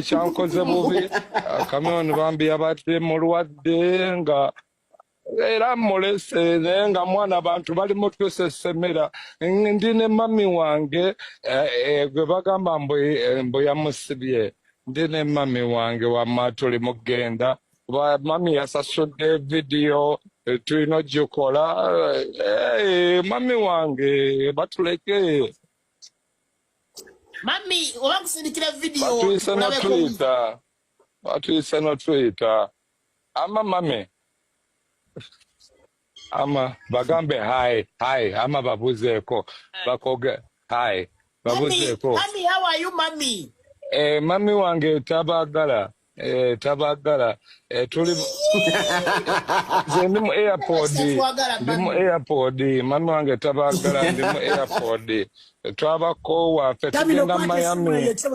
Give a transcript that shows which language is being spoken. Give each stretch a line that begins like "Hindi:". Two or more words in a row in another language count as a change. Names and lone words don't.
Ganda: kyankoze bubi Chameleone bambi yabadde mulwadde nga era mulese naye nga mwana abantu bali mutusesemera ndi ne mami wange gwe bagamba mbu yamusibye ndi ne mami wange wamma tuli mugenda mami yasasudde vidiyo tulina ogikola mami wange batuleke Mami, obakusindikira video. Batuyise no Twitter. Batuyise no Twitter. Ama mame. Ama bagambe hi. Ama babuzeko. Bakoge hi. Babuzeko.
English: Mami, how are you,
Ganda: mami? Mami wange tabagala. Tabagala. Tuli Ndimu airport. Mami wange tabagala ndimu airport. Twaba kowa fetugenda Miami.